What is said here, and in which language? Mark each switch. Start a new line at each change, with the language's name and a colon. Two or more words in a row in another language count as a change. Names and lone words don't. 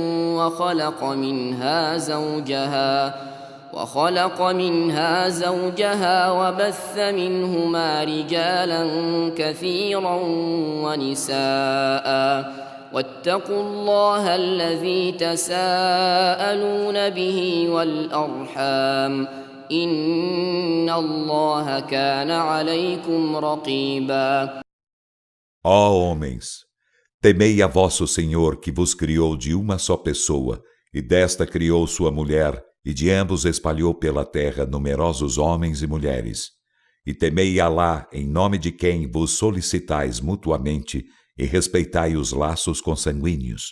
Arabic: وخلق منها زوجها وبث منهما رجالا كثيرا ونساء واتقوا الله الذي تساءلون به والأرحام إن الله كان عليكم رقيبا.
Portuguese: Ó homens, temei a vosso Senhor que vos criou de uma só pessoa, e desta criou sua mulher, e de ambos espalhou pela terra numerosos homens e mulheres. E temei Alá, em nome de quem vos solicitais mutuamente, e respeitai os laços consanguíneos.